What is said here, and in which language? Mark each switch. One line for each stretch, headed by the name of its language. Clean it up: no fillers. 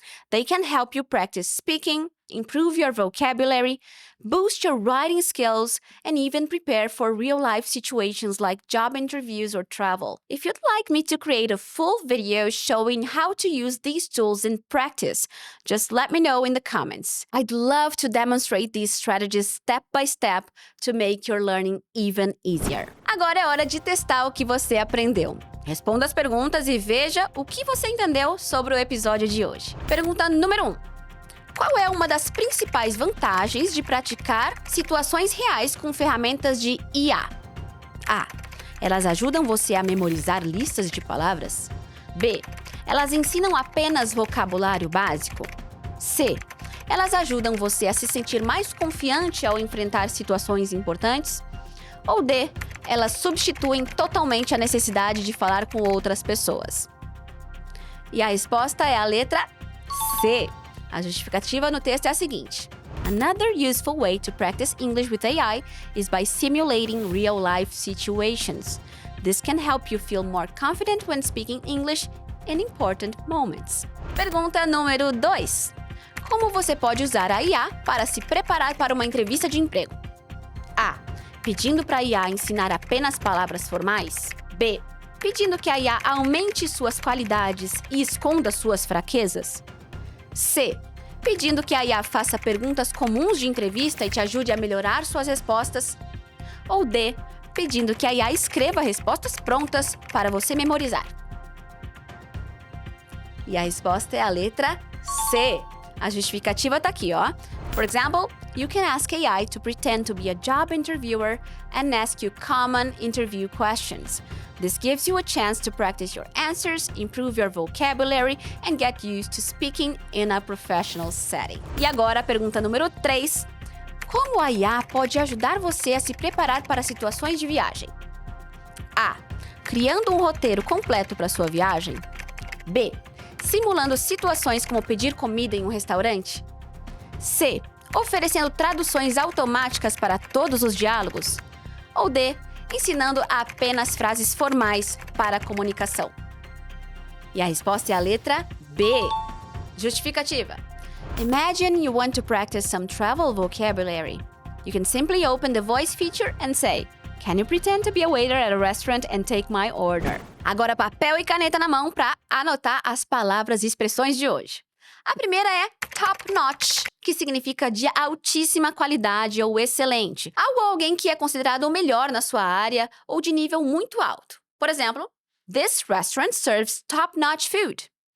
English: They can help you practice speaking, improve your vocabulary, boost your writing skills, and even prepare for real-life situations like job interviews or travel. If you'd like me to create a full video showing how to use these tools in practice, just let me know in the comments. I'd love to demonstrate these strategies step by step to make your learning even easier.
Portuguese: Agora é hora de testar o que você aprendeu. Responda as perguntas e veja o que você entendeu sobre o episódio de hoje. Pergunta número 1. Qual é uma das principais vantagens de praticar situações reais com ferramentas de IA? A. Elas ajudam você a memorizar listas de palavras. B. Elas ensinam apenas vocabulário básico. C. Elas ajudam você a se sentir mais confiante ao enfrentar situações importantes. Ou D. Elas substituem totalmente a necessidade de falar com outras pessoas. E a resposta é a letra C. A justificativa no texto é a seguinte:
English: Another useful way to practice English with AI is by simulating real-life situations. This can help you feel more confident when speaking English in important moments.
Portuguese: Pergunta número 2. Como você pode usar a IA para se preparar para uma entrevista de emprego? A. Pedindo para a IA ensinar apenas palavras formais. B. Pedindo que a IA aumente suas qualidades e esconda suas fraquezas. C. Pedindo que a IA faça perguntas comuns de entrevista e te ajude a melhorar suas respostas. Ou D. Pedindo que a IA escreva respostas prontas para você memorizar. E a resposta é a letra C. A justificativa está aqui, ó.
English: For example, you can ask AI to pretend to be a job interviewer and ask you common interview questions. This gives you a chance to practice your answers, improve your vocabulary, and get used to speaking in a professional setting.
Portuguese: E agora a pergunta número 3. Como a IA pode ajudar você a se preparar para situações de viagem? A. Criando um roteiro completo para sua viagem. B. Simulando situações como pedir comida em um restaurante. C. Oferecendo traduções automáticas para todos os diálogos. Ou D. Ensinando apenas frases formais para a comunicação. E a resposta é a letra B. Justificativa.
English: Imagine you want to practice some travel vocabulary. You can simply open the voice feature and say, "Can you pretend to be a waiter at a restaurant and take my order?"
Portuguese: Agora papel e caneta na mão para anotar as palavras e expressões de hoje. A primeira é top notch, que significa de altíssima qualidade ou excelente. Algo ou alguém que é considerado o melhor na sua área ou de nível muito alto. Por exemplo,
English: this restaurant serves top-notch food.